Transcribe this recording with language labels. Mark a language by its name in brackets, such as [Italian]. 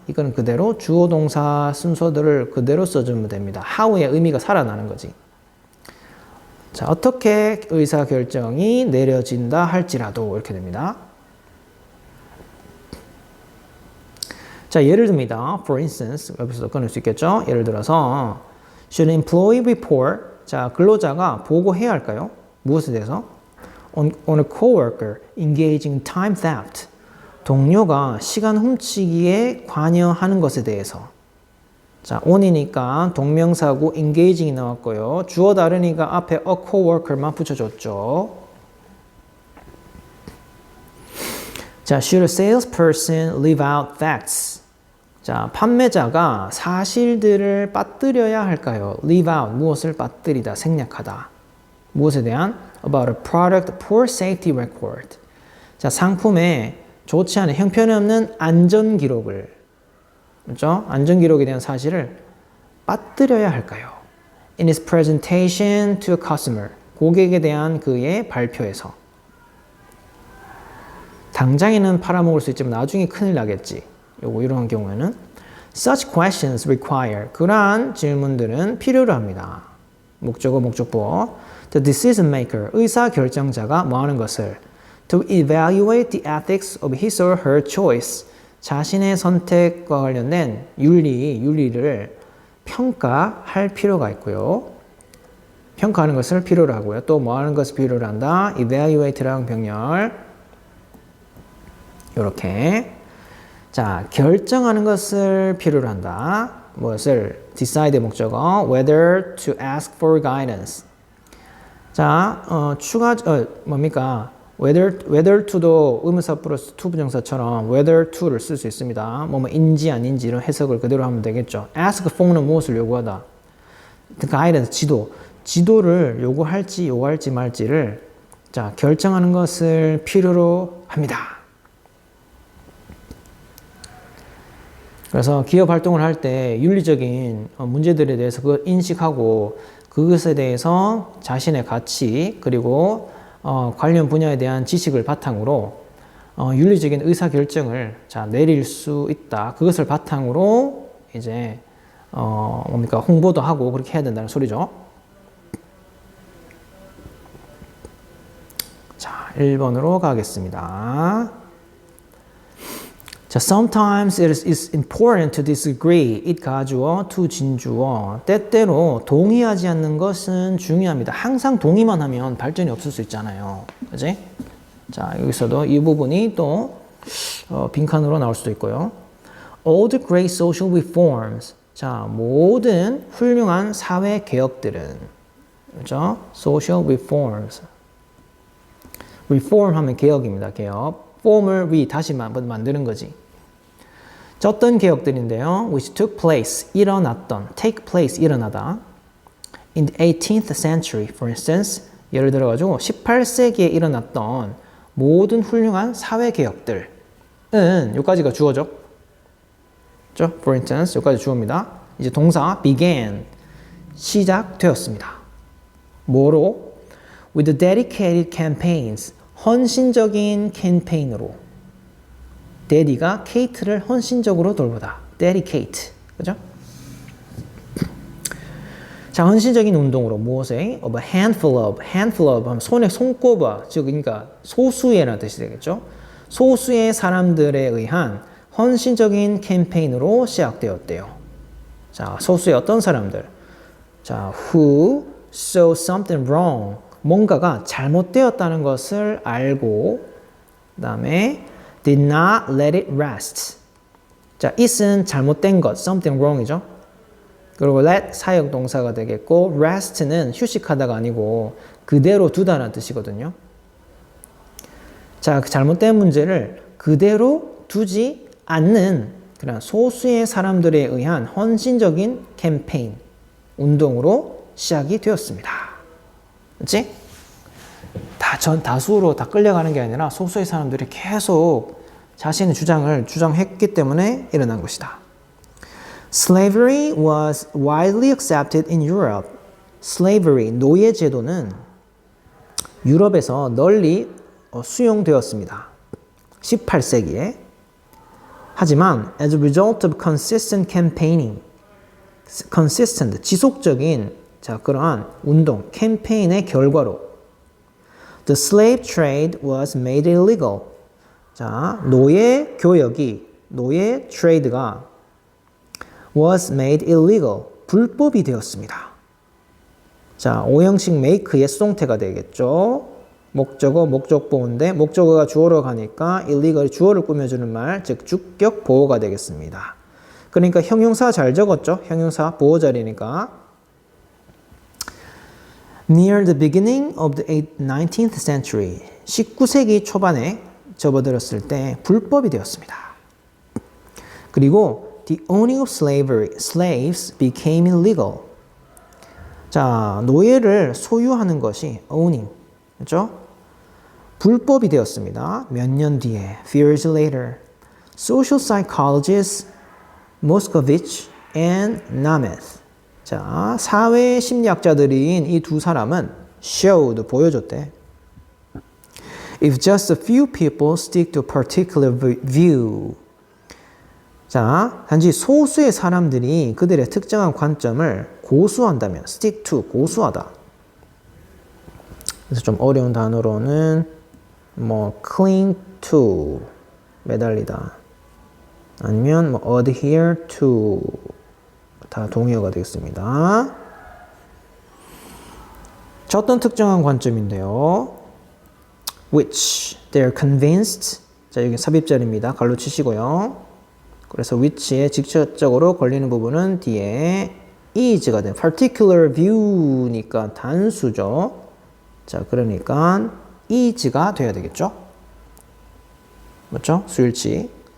[Korean] 이거는 그대로 주어 동사 순서들을 그대로 써주면 됩니다. how의 의미가 살아나는 거지. 자, 어떻게 의사결정이 내려진다 할지라도 이렇게 됩니다. 자, 예를 듭니다. For instance, 여기서도 끊을 수 있겠죠? 예를 들어서 [English] Should an employee report? [Korean] 자, 근로자가 보고해야 할까요? 무엇에 대해서? [English] On a coworker engaging in time theft. [Korean] 동료가 시간 훔치기에 관여하는 것에 대해서. 자, on이니까 동명사고 engaging이 나왔고요. 주어 다르니까 앞에 a coworker만 붙여줬죠. [English] 자, should a salesperson leave out facts? [Korean] 자, 판매자가 사실들을 빠뜨려야 할까요? leave out, 무엇을 빠뜨리다, 생략하다. 무엇에 대한? [English] about a product poor safety record. [Korean] 자, 상품에 좋지 않은 형편없는 안전 기록을, 그렇죠? 안전 기록에 대한 사실을 빠뜨려야 할까요? [English] In his presentation to a customer. [Korean] 고객에 대한 그의 발표에서. 당장에는 팔아먹을 수 있지만 나중에 큰일 나겠지. 요거 이런 경우에는 [English] such questions require. [Korean] 그러한 질문들은 필요로 합니다. [English] 목적어, 목적보. The decision maker. [Korean] 의사결정자가 뭐 하는 것을 [English] to evaluate the ethics of his or her choice. [Korean] 자신의 선택과 관련된 윤리를 평가할 필요가 있고요. 평가하는 것을 필요로 하고요. 또 뭐 하는 것을 필요로 한다? evaluate랑 병렬. 이렇게. 자, 결정하는 것을 필요로 한다. 무엇을? decide 목적어. [English] whether to ask for guidance. [Korean] 자, 뭡니까? whether to도 의문사 플러스 to 부정사처럼 whether to를 쓸 수 있습니다. 인지 아닌지 이런 해석을 그대로 하면 되겠죠. ask for는 무엇을 요구하다? guidance, 지도를 요구할지 말지를 자, 결정하는 것을 필요로 합니다. 그래서 기업 활동을 할 때 윤리적인 문제들에 대해서 그걸 인식하고 그것에 대해서 자신의 가치 그리고 관련 분야에 대한 지식을 바탕으로 윤리적인 의사결정을 자, 내릴 수 있다. 그것을 바탕으로 이제 뭡니까? 홍보도 하고 그렇게 해야 된다는 소리죠. 자, 1번으로 가겠습니다. [English] 자, sometimes it is important to disagree. [Korean] it 가주어, to 진주어. 때때로 동의하지 않는 것은 중요합니다. 항상 동의만 하면 발전이 없을 수 있잖아요. 그지? 자, 여기서도 이 부분이 또 빈칸으로 나올 수도 있고요. [English] All the great social reforms. [Korean] 자, 모든 훌륭한 사회 개혁들은, 그죠? [English] Social reforms. [Korean] reform 하면 개혁입니다. 개혁. form을 다시 만드는 거지. 자, 어떤 개혁들인데요? [English] which took place, 일어났던, take place, 일어나다. in the 18th century, for instance, [Korean] 예를 들어가지고 18세기에 일어났던 모든 훌륭한 사회 개혁들은 여기까지가 주어죠. 그렇죠? For instance, 여기까지 주어입니다. 이제 동사 began, 시작되었습니다. 뭐로? [English] with dedicated campaigns, [Korean] 헌신적인 캠페인으로. 데디가 케이트를 헌신적으로 돌보다. dedicate. 그죠? 자, 헌신적인 운동으로 무엇에? [English] of a handful of [Korean] 하면 손에 손꼽아. 즉, 그러니까 소수의라는 뜻이 되겠죠. 소수의 사람들에 의한 헌신적인 캠페인으로 시작되었대요. 자, 소수의 어떤 사람들? [English] 자, who saw something wrong. [Korean] 뭔가가 잘못되었다는 것을 알고, 그 다음에 [English] did not let it rest. [Korean] 자, it은 잘못된 것, something wrong이죠. 그리고 let 사역 동사가 되겠고, rest는 휴식하다가 아니고 그대로 두다라는 뜻이거든요. 자, 그 잘못된 문제를 그대로 두지 않는 그런 소수의 사람들에 의한 헌신적인 캠페인, 운동으로 시작이 되었습니다. 그렇지? 다수로 다 끌려가는 게 아니라 소수의 사람들이 계속 자신의 주장을 주장했기 때문에 일어난 것이다. [English] Slavery was widely accepted in Europe. [Korean] Slavery, 노예 제도는 유럽에서 널리 수용되었습니다. 18세기에. [English] 하지만 as a result of consistent campaigning, consistent, [Korean] 지속적인 자, 그러한 운동, 캠페인의 결과로 [English] the slave trade was made illegal. [Korean] 자, 노예 교역이, 노예 트레이드가 [English] was made illegal. [Korean] 불법이 되었습니다. 자, 오형식 make의 수동태가 되겠죠. 목적어, 목적보호인데 목적어가 주어로 가니까 illegal이 주어를 꾸며주는 말, 즉 주격 보호가 되겠습니다. 그러니까 형용사 잘 적었죠. 형용사 보호 자리니까. [English] Near the beginning of the 19th century, [Korean] 19세기 초반에 접어들었을 때 불법이 되었습니다. [English] 그리고 the owning of slaves became illegal. [Korean] 자, 노예를 소유하는 것이 owning, 그렇죠? 불법이 되었습니다. 몇 년 뒤에, [English] few years later, social psychologists Moscovich and Nemeth. [Korean] 자, 사회 심리학자들인 이 두 사람은 showed, 보여줬대. [English] If just a few people stick to a particular view. [Korean] 자, 단지 소수의 사람들이 그들의 특정한 관점을 고수한다면, stick to, 고수하다. 그래서 좀 어려운 단어로는 뭐 cling to, 매달리다. 아니면 뭐 adhere to, 다 동의어가 되겠습니다. 자, 어떤 특정한 관점인데요. [English] which they're convinced. [Korean] 자, 여기 삽입절입니다. 갈로 치시고요. 그래서 which에 직접적으로 걸리는 부분은 뒤에 is가 된 particular view니까 단수죠. 자, 그러니까 is가 돼야 되겠죠. 맞죠? 수일치.